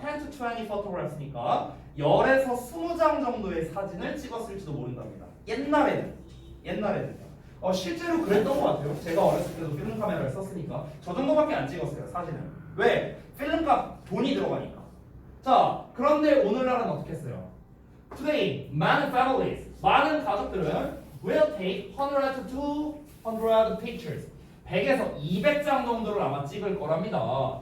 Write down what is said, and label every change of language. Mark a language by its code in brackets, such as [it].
[ko] 10 to 20 photographs니까 10에서 20장 정도의 사진을 찍었을지도 모른답니다. 옛날에는 실제로 그랬던 것 같아요. 제가 어렸을 때도 필름 카메라를 썼으니까 저 정도밖에 안 찍었어요 사진을. 왜? 필름값 돈이 들어가니까. 자 그런데 오늘날은 어떻게 했어요? [en] Today, many families, [ko] 많은 가족들은 [en] will take 100 to 200 pictures. [ko] 100에서 200장 정도를 아마 찍을 거랍니다.